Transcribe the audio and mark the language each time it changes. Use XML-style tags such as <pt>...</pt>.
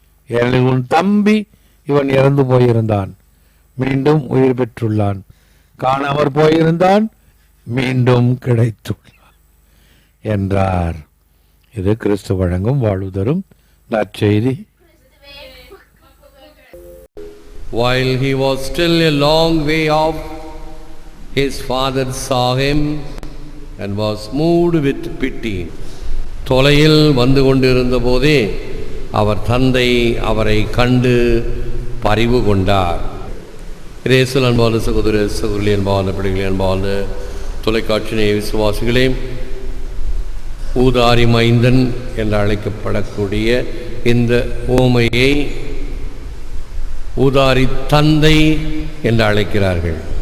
<ta>ஏனெனில் உன் தம்பி இவன் இறந்து போயிருந்தான், மீண்டும் உயிர் பெற்றுள்ளான். காணாமற் போயிருந்தான், மீண்டும் கிடைத்துள்ளான். என்றார். இது கிறிஸ்து வழங்கும் வாழ்வு தரும் நற்செய்தி.</ta> <en>While he was still a long way off, his father saw him and was moved with pity.</en> <ta>தொலையில் வந்து கொண்டிருந்த போதே அவர் தந்தை அவரை கண்டு பரிவு கொண்டார். இயேசுவில் அன்பான சகோதர சகோதரி, அன்பான பிள்ளைகளே, அன்பான தொலைக்காட்சி விசுவாசிகளே, ஊதாரி மைந்தன் என்று அழைக்கப்படக்கூடிய இந்த ஓமையை ஊதாரி தந்தை என்று அழைக்கிறார்கள்.</ta>